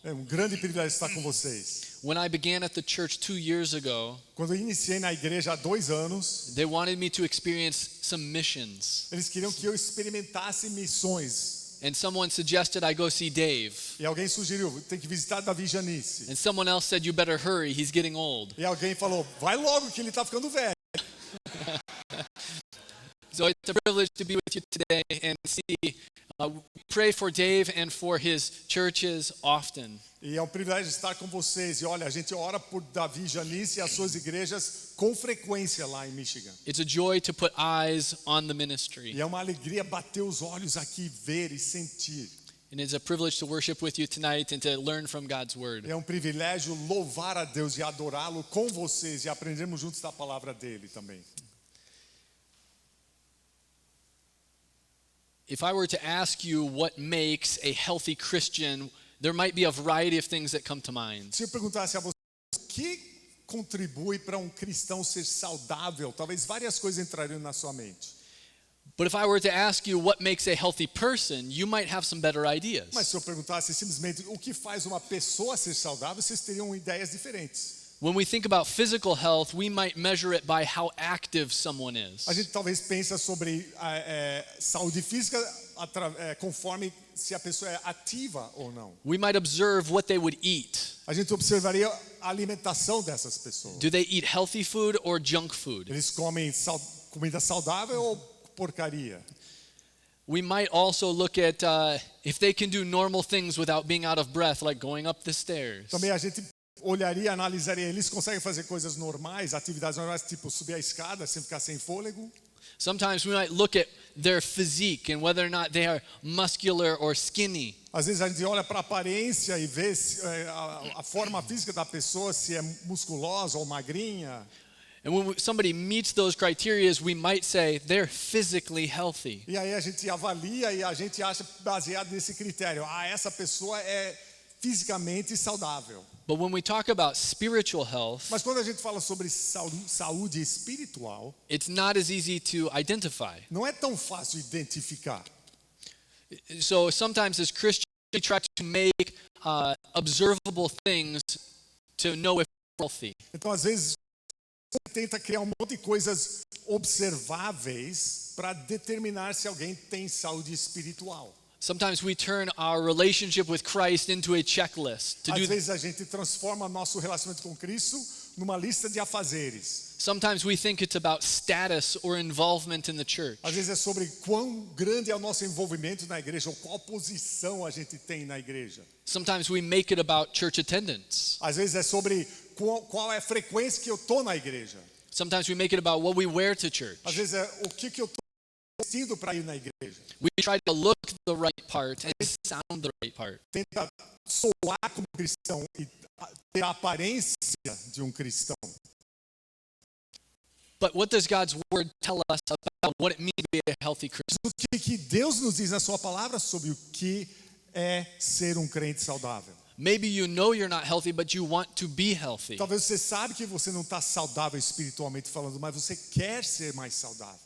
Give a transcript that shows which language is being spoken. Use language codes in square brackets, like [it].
[pt] É um grande privilégio estar com vocês. [en] When I began at the church 2 years ago, [pt] Quando eu iniciei na igreja há 2 anos, [en] they wanted me to experience some missions. [pt] eles queriam que eu experimentasse missões. [en] And someone suggested I go see Dave. [pt] E alguém sugeriu, tem que visitar Davi Janice. [en] And someone else said, you better hurry, he's getting old. [pt] E alguém falou, vai logo que ele está ficando velho. [en] So it's a privilege to be with you today and see, pray for Dave and for his churches often. [pt] E é um privilégio estar com vocês. E olha, a gente ora por Davi Janice e as suas igrejas com frequência lá em Michigan. [en] It's a joy to put eyes on the ministry. [pt] E é uma alegria bater os olhos aqui, ver e sentir. [en] And it's a privilege to worship with you tonight and to learn from God's word. [pt] É um privilégio louvar a Deus e adorá-lo com vocês e aprendermos juntos da palavra dele também. [en] If I were to ask you what makes a healthy Christian, there might be a variety of things that come to mind. [pt] Se eu perguntasse a você o que contribui para um cristão ser saudável, talvez várias coisas entrariam na sua mente. [en] But if I were to ask you what makes a healthy person, you might have some better ideas. [pt] Mas se eu perguntasse simplesmente o que faz uma pessoa ser saudável, vocês teriam ideias diferentes. [en] When we think about physical health, we might measure it by how active someone is. [pt] A gente talvez pensa sobre saúde física conforme se a pessoa é ativa ou não. [en] We might observe what they would eat. [pt] A gente observaria a alimentação dessas pessoas. [en] Do they eat healthy food or junk food? [pt] Eles comem comida saudável ou porcaria? [en] We might also look at if they can do normal things without being out of breath, like going up the stairs. [pt] Também a gente olharia, analisaria, eles conseguem fazer coisas normais, atividades normais, tipo subir a escada sem ficar sem fôlego. [en] Sometimes we might look at their physique and whether or not they are muscular or skinny. [pt] Às vezes a gente olha para a aparência e vê a forma física da pessoa, se é musculosa ou magrinha. [en] And when somebody meets those criteria, we might say they're physically healthy. [pt] E aí a gente avalia e a gente acha baseado nesse critério, essa pessoa é fisicamente saudável. [en] But when we talk about spiritual health, [pt] Mas quando a gente fala sobre saúde espiritual, [en] it's not as easy to identify. [pt] não é tão fácil identificar. [en] So sometimes as Christians, we try to make observable things to know if we're healthy. [pt] Então, às vezes, você tenta criar um monte de coisas observáveis para determinar se alguém tem saúde espiritual. [en] Sometimes we turn our relationship with Christ into a checklist to [pt] Às [en] do. [pt] vezes a gente transforma nosso relacionamento com Cristo numa lista de afazeres. [en] Sometimes we think it's about status or involvement in the church. [pt] Às vezes é sobre quão grande é o nosso envolvimento na igreja ou qual posição a gente tem na igreja. [en] Sometimes we make it about church attendance. [pt] Às vezes é sobre qual é a frequência que eu tô na igreja. [en] Sometimes we make it about what we wear to church. [pt] Às vezes é o que eu tô vestindo para ir na igreja. [en] We try to look the right part and sound the right part. [pt] Tenta soar como cristão e ter a aparência de um cristão. [en] But what does God's word tell us about what it means to be a healthy Christian? [pt] O que Deus nos diz na sua palavra sobre o que é ser um crente saudável? [en] Maybe you know you're not healthy, but you want to be healthy. [pt] Talvez você sabe que você não está saudável espiritualmente falando, mas você quer ser mais saudável.